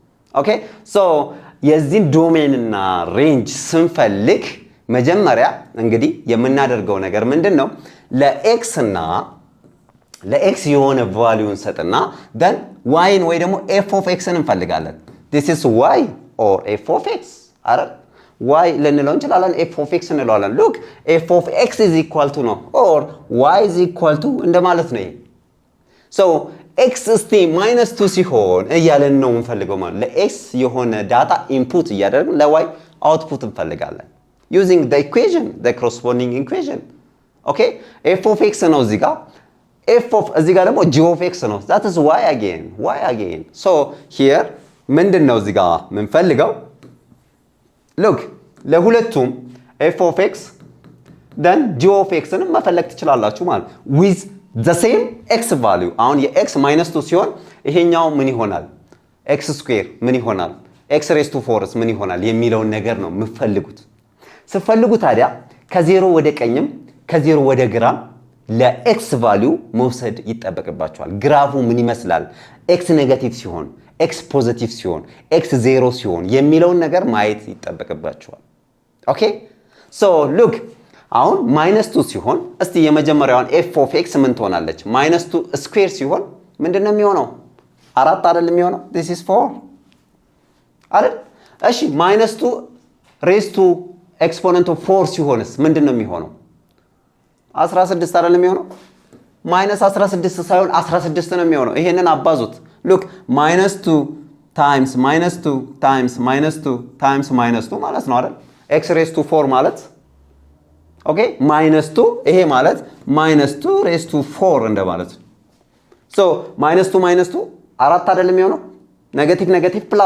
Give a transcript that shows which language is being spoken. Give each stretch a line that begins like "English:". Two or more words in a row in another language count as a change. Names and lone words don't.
English: okay so
Amharic: የዚህ ዶሜን እና ሬንጅ ስንፈልግ መጀመሪያ እንግዲህ የምናደርገው ነገር ምንድነው ለኤክስ እና ለኤክስ የሆነ ቫልዩን ሰጥና
English: then y
Amharic: ወይ ደግሞ
English: f of x
Amharic: እንፈልጋለን
English: this is y or f of x አረ y
Amharic: ልንለው እንችላለን
English: f of x እንለዋለን look f of x is equal to no or y is equal to
Amharic: እንደማለት ነው
English: so x
Amharic: እስቲ -2 ሲሆን እያለን ነው እንፈልገው ማለት ለx የሆነ ዳታ ኢንፑት እያደረግን ለy አውትፑት እንፈልጋለን
English: using the equation the corresponding equation okay f of x
Amharic: ነው እዚህ ጋር
English: f of
Amharic: እዚህ ጋር ደግሞ
English: g of x
Amharic: ነው
English: that is y again so here
Amharic: ምንድነው እዚህ ጋር ምንፈልገው look ለሁለቱም
English: f of x then g of x
Amharic: ንም መፈለግ ትችላላችሁ ማለት
English: with the same x value
Amharic: አሁን የx -2 ሲሆን ይሄኛው ምን ይሆናል
English: x square
Amharic: ምን ይሆናል
English: x raised to 4
Amharic: ምን ይሆናል የሚለውን ነገር ነው የምፈልጉት ስፈልጉ ታዲያ ከ0 ወደ ቀኝም ከ0 ወደ ግራም ለx value መውሰድ ይጠበቅባቸዋል ግራፉ ምን ይመስላል x ኔጋቲቭ ሲሆን x ፖዚቲቭ ሲሆን x 0 ሲሆን የሚለውን ነገር ማየት ይጠበቅባቸዋል
English: okay so look
Amharic: አሁን -2 ሲሆን እስቲ የመጀመሪያውን
English: f of x
Amharic: ምን ትሆናለች -2 ስኩዌር ሲሆን ምንድነው የሚሆነው 4 አይደል የሚሆነው
English: this is 4
Amharic: አይደል እሺ -2
English: raised to exponent of 4
Amharic: ሲሆንስ ምንድነው የሚሆነው 16 አይደል የሚሆነው -16 ሳይሆን 16 ነው የሚሆነው ይሄንን አባዙት look -2 times -2 times -2 times -2 ማለት ነው አይደል
English: x raised to
Amharic: 4 ማለት ኦኬ -2 ይሄ ማለት -2
English: raised to 4
Amharic: እንደማለት so -2 4 አይደል የሚሆነው
English: negative plus